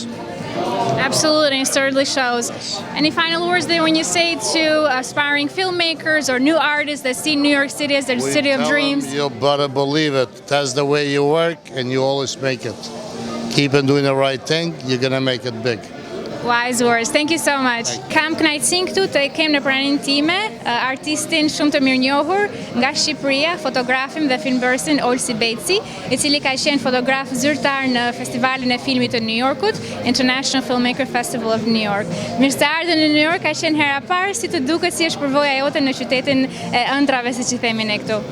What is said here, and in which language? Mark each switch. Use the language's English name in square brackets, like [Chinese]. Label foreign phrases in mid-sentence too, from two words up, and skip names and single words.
[English] Absolutely, it certainly shows. Any final words there when you say to aspiring filmmakers or new artists that see New York City as their city of dreams? You better believe it. That's the way you work, and you always make it. Keep on doing the right thing, you're gonna make it big. Wise words. Thank you so much. [Albanian] Kam kënaqësinë këtu të kem në praninë time artistin shumë të mirënjohur nga Shqipëria, fotografin dhe filmbërësin Olsi Beci, I cili ka qenë fotograf zyrtar në Festivalin e Filmit të New Yorkut, International Filmmaker Festival of New York. Mirë se ardhën në New York, ka qenë hera parë, si të duket si është përvoja jote në qytetin e ëndrave, siç I themi ne këtu.